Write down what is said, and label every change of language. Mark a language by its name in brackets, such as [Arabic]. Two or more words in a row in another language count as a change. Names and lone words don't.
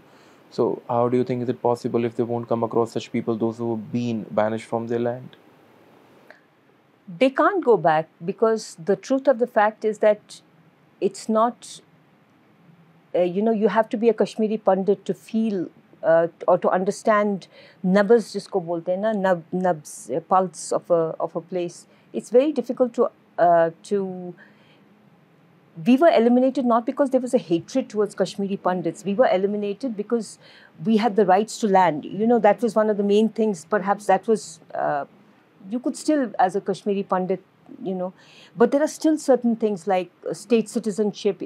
[English] So how do you think is it possible if they won't come across such people, those who have been banished from their land? They can't go back, because the truth of the fact is that it's not, you have to be a Kashmiri Pandit to feel or to understand [Hindi] नब्ज़, जिसको बोलते हैं ना, नब्ज़, [English] pulse of a place. It's very difficult to. We were eliminated not because there was a hatred towards Kashmiri Pandits. We were eliminated because we had the rights to land. That was one of the main things. Perhaps that was, you could still, as a Kashmiri Pandit, but there are still certain things like state citizenship.